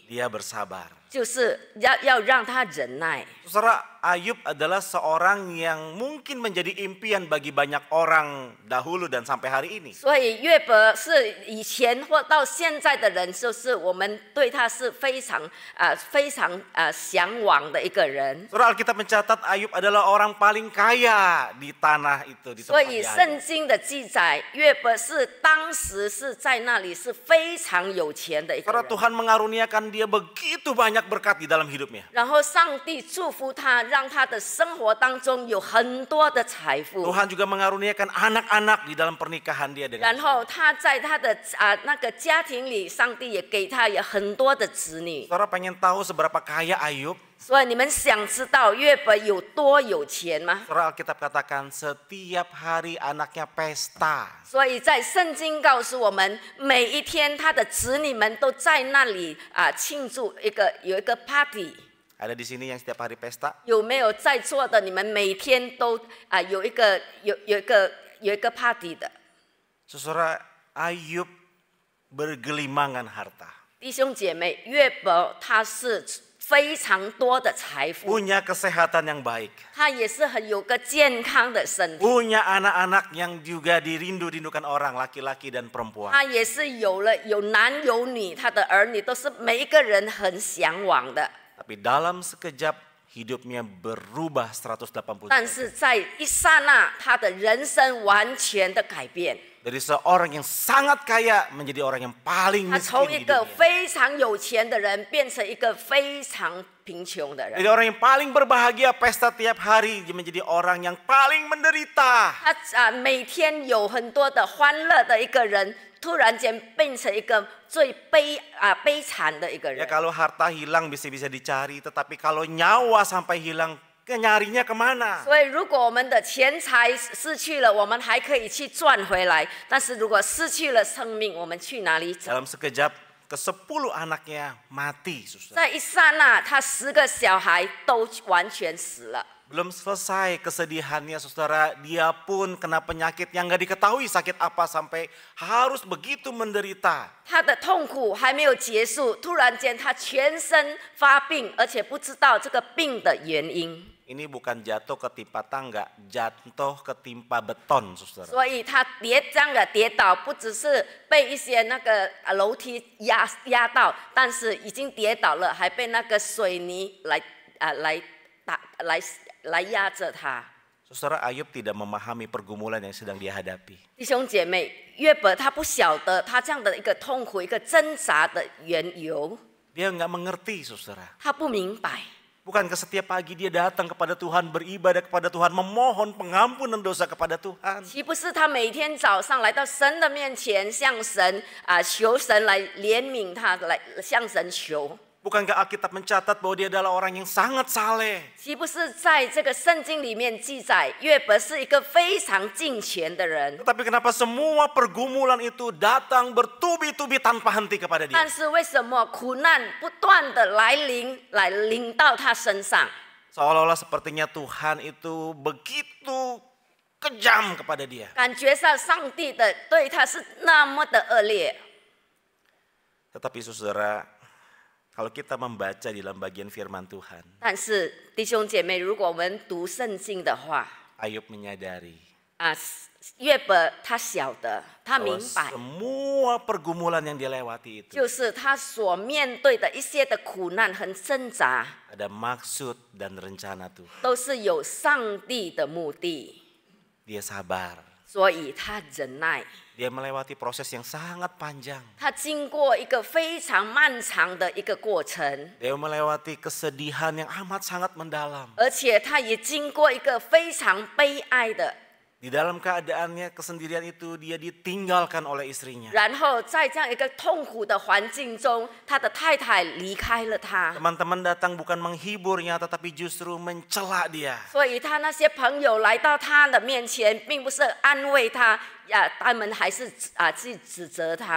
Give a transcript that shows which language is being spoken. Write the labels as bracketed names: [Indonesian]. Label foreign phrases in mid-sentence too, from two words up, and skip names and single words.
[Indonesian] dia bersabar. [Chinese] 就是要让他忍耐。 [Indonesian] Saudara, Ayub adalah seorang yang mungkin menjadi impian bagi banyak orang dahulu dan sampai hari ini. [Chinese] 所以约伯是以前或到现在的人，就是我们对他是非常向往的一个人。 [Indonesian] Saudara, Alkitab mencatat Ayub adalah orang paling kaya di tanah itu, di [Chinese] 所 [Indonesian] tempat [Chinese] 以 [Indonesian] dia ada. [Chinese] 圣经的记载，约伯是当时是在那里是非常有钱的一个 [Indonesian] Saudara, [Chinese] 人。 [Indonesian] Tuhan mengaruniakan dia begitu banyak berkat di dalam hidupnya. [Chinese] 然后上帝祝福他，让他的生活当中有很多的财富。 [Indonesian] Tuhan juga mengaruniakan anak-anak di dalam pernikahan dia dengan [Chinese] 然后他在他的那个家庭里，上帝也给他有很多的子女。 [Indonesian] Saudara pengen tahu seberapa kaya Ayub? [Chinese] 所以你们想知道约伯有多有钱吗？ [Indonesian] Saudara, Alkitab katakan setiap hari anaknya pesta. [Chinese] 所以在圣经告诉我们，每一天他的子女们都在那里庆祝有一个 party。 [Indonesian] Ada di sini yang setiap hari pesta? [Chinese] 有没有在座的？你们每天都有一个 party 的？ [Indonesian] Saudara, Ayub bergelimangan harta. [Chinese] 弟兄姐妹，约伯他是非常多的财富， [Indonesian] Punya kesehatan yang baik. [Chinese] 他也是很有个健康的身体， [Indonesian] Punya anak-anak yang juga dirindu-rindukan orang, laki-laki dan perempuan. [Chinese] 他也是有男有女，他的儿女都是每一个人很向往的。 [Indonesian] Tapi dalam sekejap hidupnya berubah 180 [Chinese] 但 [Indonesian] derajat. [Chinese] 是在一刹那，他的人生完全的改变。 [Indonesian] Dari seorang yang sangat kaya menjadi orang yang paling [Chinese] 他 [Indonesian] miskin [Chinese] 从一 [Indonesian] di [Chinese] 个 [Indonesian] dunia. [Chinese] 非常有钱的人，变成一个非常贫穷的人。 [Indonesian] Dari orang yang paling berbahagia pesta tiap hari dia menjadi orang yang paling menderita. [Chinese] 他每天有很多的欢乐的一个人，突然间变成一个最悲惨的一个 [Indonesian] Ya [Chinese] 人。 [Indonesian] kalau harta hilang bisa dicari, tetapi kalau nyawa sampai hilang, nyarinya kemana? [Chinese] 所以，如果我们的钱财失去了，我们还可以去赚回来；但是如果失去了生命，我们去哪里找？ [Indonesian] Dalam sekejap ke-10 anaknya mati, saudara. [Chinese] 在一刹那，他10个小孩都完全死了。 [Indonesian] Belum selesai kesedihannya saudara, dia pun kena penyakit yang gak diketahui sakit apa sampai harus begitu menderita. [Chinese] 他的痛苦还没有结束，突然间他全身发病，而且不知道这个病的原因。 [Indonesian] Ini bukan jatuh ketimpa tangga, jatuh ketimpa beton saudara. [Chinese] 所以他跌倒，不只是被一些那个楼梯压到，但是已经跌倒了，还被那个水泥来压着他。 [Indonesian] Saudara, Ayub tidak memahami pergumulan yang sedang dia hadapi. [Chinese] 弟兄姐妹，约伯他不晓得他这样的一个痛苦、一个挣扎的缘由， [Indonesian] Dia nggak mengerti saudara. [Chinese] 他不明白。 [Indonesian] Bukankah setiap pagi dia datang kepada Tuhan, beribadah kepada Tuhan, memohon pengampunan dosa kepada Tuhan. [Chinese] 岂不是他每天早上来到神的面前，向神求神来怜悯他，来向神求？ [Indonesian] Bukankah Alkitab mencatat bahwa dia adalah orang yang sangat saleh? [Chinese] 岂不是在这个圣经里面记载，约伯是一个非常敬虔的人？ [Indonesian] Tetapi kenapa semua pergumulan itu datang bertubi-tubi tanpa henti kepada dia? [Chinese] 但是为什么苦难不断的来临到他身上？ [Indonesian] Seolah-olah sepertinya Tuhan itu begitu kejam kepada dia. [Chinese] 感觉上上帝的对他是那么的恶劣。 [Indonesian] Tetapi saudara, kalau kita membaca di dalam bagian firman Tuhan, [Chinese] 但是弟兄姐妹，如果我们读圣经的话， [Indonesian] Ayub menyadari [Chinese] 约伯他晓得，他明 [Indonesian] bahwa [Chinese] 白， [Indonesian] semua pergumulan yang dia lewati itu [Chinese] 就是他所面对的一些的苦难和挣扎， [Indonesian] ada maksud dan rencana Tuhan. [Chinese] 都是有上帝的目的， [Indonesian] Dia sabar. [Chinese] 所以他忍耐。 [Indonesian] Dia melewati proses yang sangat panjang. [Chinese] 他经过一个非常漫长的一个过程， [Indonesian] Dia melewati kesedihan yang amat sangat mendalam. [Chinese] 而且他也经过一个非常悲哀的。 [Indonesian] Di dalam keadaannya kesendirian itu dia ditinggalkan oleh istrinya. [Chinese] 然后在这样一个痛苦的环境中，他的太太离开了他， [Indonesian] Teman-teman datang bukan menghiburnya tetapi justru mencela dia. [Chinese] 所以他那些朋友来到他的面前，并不是安慰他，他们还是去指责他。